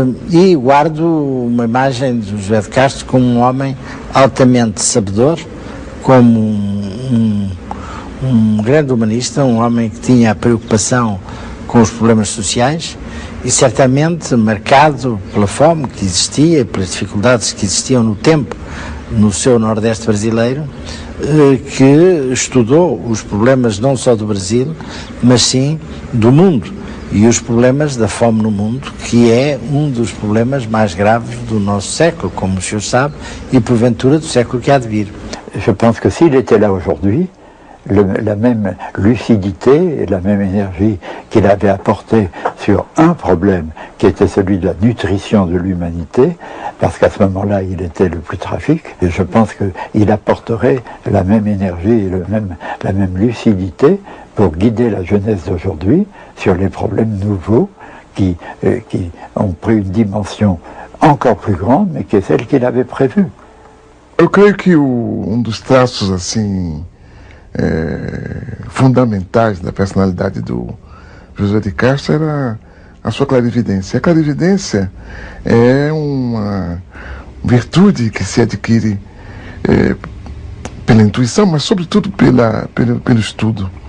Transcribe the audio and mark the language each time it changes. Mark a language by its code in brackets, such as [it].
[pt] E guardo uma imagem de José de Castro como um homem altamente sabedor, como um grande humanista, um homem que tinha a preocupação com os problemas sociais e certamente marcado pela fome que existia e pelas dificuldades que existiam no tempo no seu Nordeste brasileiro, que estudou os problemas não só do Brasil, mas sim do mundo, e os problemas da fome no mundo, que é um dos problemas mais graves do nosso século, como o senhor sabe, e porventura do século que há de vir. [fr] Je pense que s'il était là aujourd'hui, la même lucidité et la même énergie qu'il avait apporté sur un problème qui était celui de la nutrition de l'humanité, parce qu'à ce moment-là il était le plus tragique, et je pense qu'il apporterait la même énergie et la même lucidité pour guider la jeunesse d'aujourd'hui sur les problèmes nouveaux qui ont pris une dimension encore plus grande, mais qui est celle qu'il avait prévue. [pt] Eu creio que dos traços assim fundamentais da personalidade do José de Castro era a sua clarividência. A clarividência é uma virtude que se adquire pela intuição, mas sobretudo pelo estudo.